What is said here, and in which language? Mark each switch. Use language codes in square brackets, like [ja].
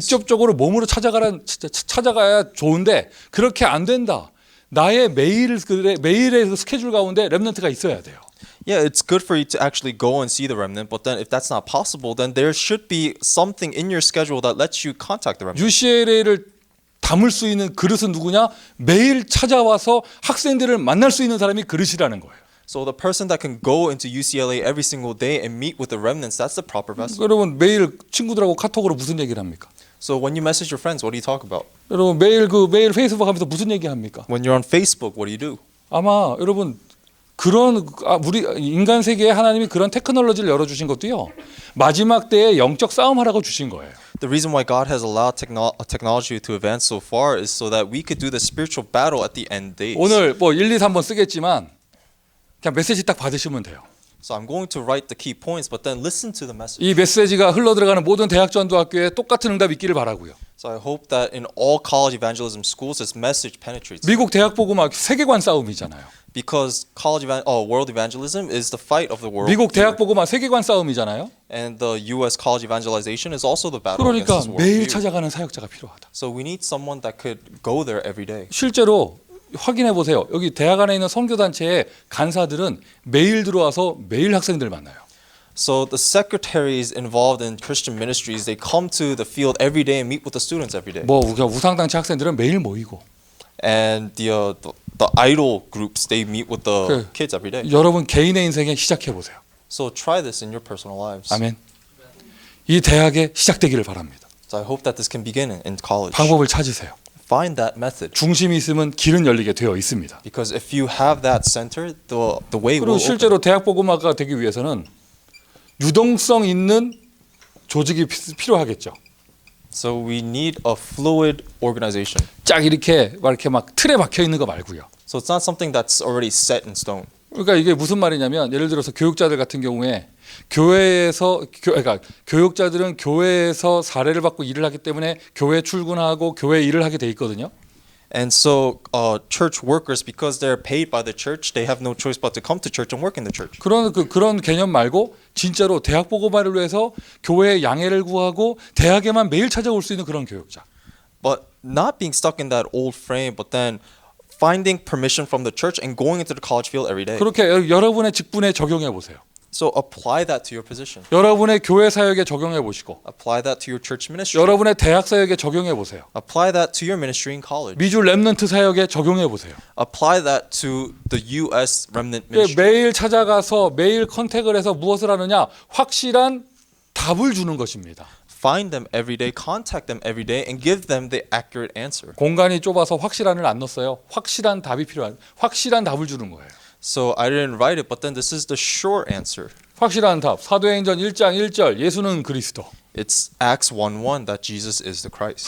[ko] 직접적으로 몸으로 찾아가야 좋은데 그렇게 안 된다. 나의 매일의 그 스케줄 가운데 렘넌트가 있어야 돼요. [en] Yeah, it's good for you to actually go and see the remnant, but then if that's not possible, then there should be something in your schedule that lets you contact the remnant. [ko] UCLA를 담을 수 있는 그릇은 누구냐? 매일 찾아와서 학생들을 만날 수 있는 사람이 그릇이라는 거예요. [en] So the person that can go into UCLA every single day and meet with the remnants, that's the proper vessel. [ko] 여러분 매일 친구들하고 카톡으로 무슨 얘기를 합니까? [en] So when you message your friends, what do you talk about? [ko] 여러분 매일 페이스북 하면서 무슨 얘기 합니까? [en] When you're on Facebook, what do you do? [ko] 아마 여러분 그런 우리 인간 세계에 하나님이 그런 테크놀로지를 열어주신 것도요. 마지막 때에 영적 싸움하라고 주신 거예요. [en] The reason why God has allowed technology to advance so far is so that we could do the spiritual battle at the end days. [ko] 오늘 뭐 1, 2, 3번 쓰겠지만 그냥 메시지 딱 받으시면 돼요. [en] So I'm going to write the key points, but then listen to the message. [ko] 이 메시지가 흘러 들어가는 모든 대학 전도학교에 똑같은 응답이 있기를 바라고요. [en] So I hope that in all college evangelism schools, this message penetrates. [ko] 미국 대학 복음학 세계관 싸움이잖아요. [en] Because world evangelism is the fight of the world. [ko] 미국 대학 복음학 세계관 싸움이잖아요. [en] And the U.S. college evangelization is also the battle [ko] 그러니까 [en] against this world. [ko] 매일 찾아가는 사역자가 필요하다. [en] So we need someone that could go there every day. [ko] 실제로 확인해 보세요. 여기 대학 안에 있는 선교단체의 간사들은 매일 들어와서 매일 학생들 만나요. [en] So the secretaries involved in Christian ministries, they come to the field every day and meet with the students every day. [ko] 뭐 우상단체 학생들은 매일 모이고 [en] And the idol groups, they meet with the kids every day. [ko] 여러분 개인의 인생에 시작해 보세요. [en] So try this in your personal lives. [ko] 아멘. 이 대학에 시작되기를 바랍니다. [en] So I hope that this can begin in college. [ko] 방법을 찾으세요. [en] Find that method. [ko] 중심이 있으면 길은 열리게 되어 있습니다. [en] Because if you have that center, the way [ko] 그리고 [en] will open. [ko] 실제로 대학 복음화가 되기 위해서는 유동성 있는 조직이 필요하겠죠. [en] So we need a fluid organization. [ko] 쫙 이렇게 막 틀에 박혀 있는 거 말고요. [en] So it's not something that's already set in stone. [ko] 그러니까 이게 무슨 말이냐면 예를 들어서 교육자들 같은 경우에 교회에서 그러니까 교육자들은 교회에서 사례를 받고 일을 하기 때문에 교회 출근하고 교회 일을 하게 돼 있거든요. [en] And so church workers, because they're paid by the church, they have no choice but to come to church and work in the church. [ko] 그런 개념 말고 진짜로 대학 복음화를 위해서 교회에 양해를 구하고 대학에만 매일 찾아올 수 있는 그런 교육자. [en] But not being stuck in that old frame, but then finding permission from the church and going into the college field every day. [ko] 그렇게 여러분의 직분에 적용해 보세요. [en] So apply that to your position. [ko] 여러분의 교회 사역에 적용해 보시고 [en] Apply that to your church ministry. [ko] 여러분의 대학 사역에 적용해 보세요. [en] Apply that to your ministry in college. [ko] 미주 렘넌트 사역에 적용해 보세요. [en] Apply that to the U.S. remnant ministry. [ko] 매일 찾아가서 매일 컨택을 해서 무엇을 하느냐? 확실한 답을 주는 것입니다. [en] Find them every day, contact them every day, and give them the accurate answer. [ko] 공간이 좁아서 확실한을 안 넣었어요. 확실한 답이 필요한 확실한 답을 주는 거예요. [en] So I didn't write it, but then this is the short answer. [ko] 확실한 답. 사도행전 1장 1절 예수는 그리스도. [en] It's Acts 1:1 that Jesus is the Christ,